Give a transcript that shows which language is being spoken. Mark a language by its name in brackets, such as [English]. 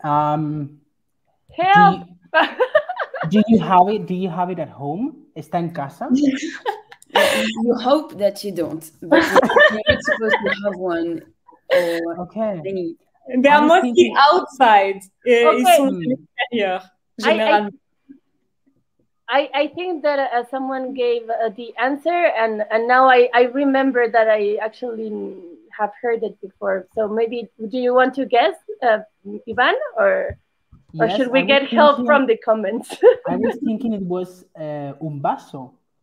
[English] Help. Do you have it at home? [Spanish] ¿Está en casa? [English] You hope that you don't, but you're not supposed to have one. Okay. They are mostly outside. [French] Ils sont à l'extérieur, généralement. [English] I think that someone gave the answer, and now I remember that I actually have heard it before. So maybe, do you want to guess, Ivan, or should we get help from the comments? I was thinking it was un vaso.